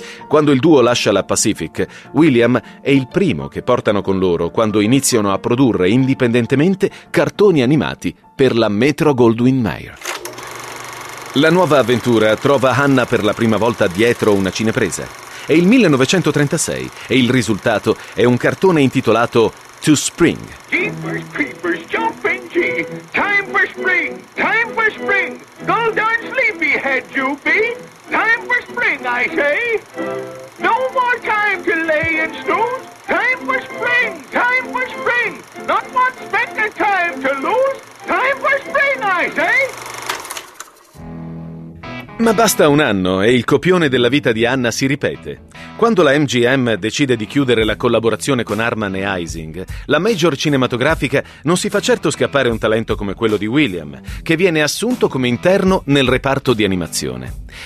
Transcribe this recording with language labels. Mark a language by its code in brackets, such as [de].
[it] Quando il duo lascia la Pacific, William è il primo che portano con loro quando iniziano a produrre indipendentemente cartoni animati per la Metro-Goldwyn-Mayer. La nuova avventura trova Hanna per la prima volta dietro una cinepresa. È il 1936 e il risultato è un cartone intitolato To Spring. [en] Jeepers, creepers, jumping jee, time for spring, time for spring, go down sleepyhead, you be, time for spring, I say. No more time to lay in snooze, time for spring, time for spring, not one speck of time to lose, time for spring, I say. [it] Ma basta un anno e il copione della vita di Hanna si ripete. Quando la MGM decide di chiudere la collaborazione con Harman e Ising, la major cinematografica non si fa certo scappare un talento come quello di William, che viene assunto come interno nel reparto di animazione.